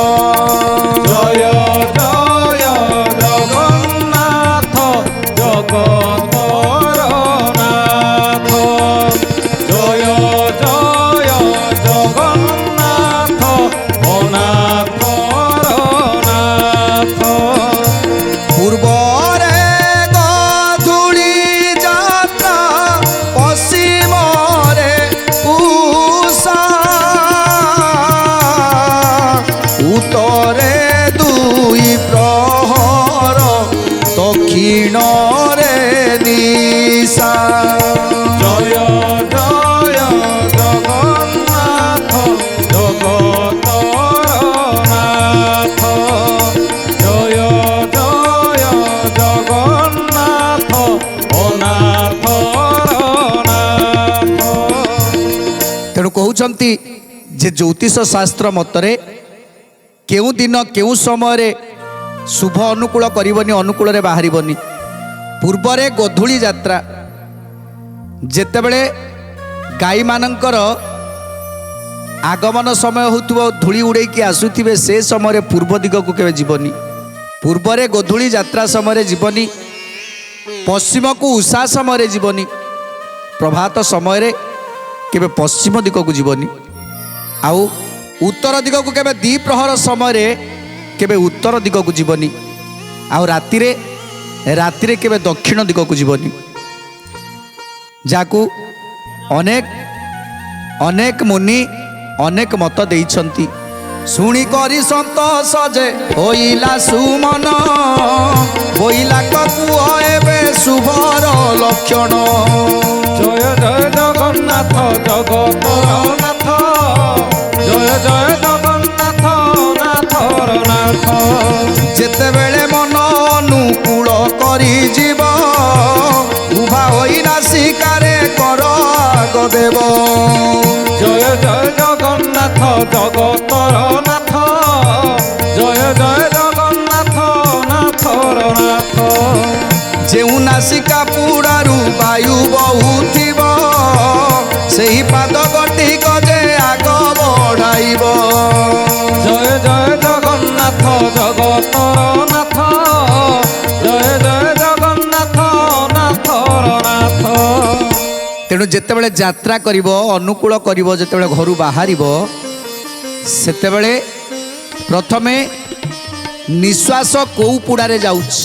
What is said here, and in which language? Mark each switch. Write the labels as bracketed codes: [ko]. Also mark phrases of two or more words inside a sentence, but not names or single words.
[or] ଜୟ ଜୟ ଜଗନ୍ନାଥ ଜଗତର ନାଥ, ଜୟ ଜୟ ଜଗନ୍ନାଥ ଅନାଥର ନାଥ। ପୂର୍ବରେ ଗଧୂଳି ଯାତ୍ରା ପଶ୍ଚିମରେ ଉଷା ଉତ୍ତରେ 2 ପ୍ରହର ଦକ୍ଷିଣରେ ଦିଶା। ଜୟ ଜୟ ଜଗନ୍ନାଥ ଜଗତର ନାଥ, ଜୟ ଜୟ ଜଗନ୍ନାଥ ଅନାଥର ନାଥ। ତେଣୁ କହନ୍ତେ ଯେ ଜ୍ୟୋତିଷ ଶାସ୍ତ୍ର ମତରେ କେଉଁ ଦିନ କେଉଁ ସମୟ ଶୁଭ ଅନୁକୂଳ କରିବନି, ଅନୁକୂଳ ରେ ବାହାରିବନି। ପୂର୍ବରେ ଗୋଧୂଳି ଯାତ୍ରା ଯେତେବେଳେ ଗାଈ ମାନଙ୍କର ଆଗମନ ସମୟ ହେଉଥିବ, ଧୂଳି ଉଡ଼େଇକି ଆସୁଥିବେ, ସେ ସମୟ ପୂର୍ବ ଦିଗ କୁ କେବେ ଯିବନି। ପୂର୍ବରେ ଗୋଧୂଳି ଯାତ୍ରା ସମୟ ଯିବନି, ପଶ୍ଚିମ କୁ ଉଷା ସମୟ ଯିବନି, ପ୍ରଭାତ ସମୟ କେବେ ପଶ୍ଚିମ ଦିଗ କୁ ଯିବନି। ଆଉ ଉତ୍ତର ଦିଗ କୁ କେବେ 2 ପ୍ରହର ସମୟ କେବେ ଉତ୍ତର ଦିଗ କୁ ଯିବନି। ଆଉ ରାତିରେ କେବେ ଦକ୍ଷିଣ ଦିଗ କୁ ଯିବନି। ଯାକୁ ଅନେକ ଅନେକ ମୁନି ଅନେକ ମତ ଦେଇଛନ୍ତି। ଶୁଣି କରି ସନ୍ତୋଷ ଯେ ହୋଇଲା ସୁମନ, ହୋଇଲା କପୁଆ ଏବେ ଶୁଭର ଲକ୍ଷଣ। ଜୟ ଜୟ ଜଗନ୍ନାଥ ଜଗତର ନାଥ, ଜୟ ଜୟ ଜଗନ୍ନାଥ ନାଥର ନାଥ। ଯେତେବେଳେ ମନ ଅନୁକୂଳ କରି ଯିବ, ଉଭା ହୋଇ ନାସିକାରେ କର ଆଗ ଦେବ। ଜୟ ଜୟ ଜଗନ୍ନାଥ ଜଗତର ନାଥ, ଜୟ ଜୟ ଜଗନ୍ନାଥ ନାଥର ନାଥ। ଯେଉଁ ନାସିକା ପୁରାରୁ ବାୟୁ ବହୁଥିବ, ସେହି ପାଦ ଗୋଟିକ ଯେ ଆଗ ବଢ଼ାଇବ। ଜୟ ଜୟ ଜଗନ୍ନାଥ ଜଗତର ନାଥ, ଜୟ ଜୟ ଜଗନ୍ନାଥ ନାଥର ନାଥ। ତେଣୁ ଯେତେବେଳେ ଯାତ୍ରା କରିବ, ଅନୁକୂଳ କରିବ, ଯେତେବେଳେ ଘରୁ ବାହାରିବ, ସେତେବେଳେ ପ୍ରଥମେ ନିଶ୍ୱାସ କୁ ପୁଡ଼ାରେ ଯାଉଛି।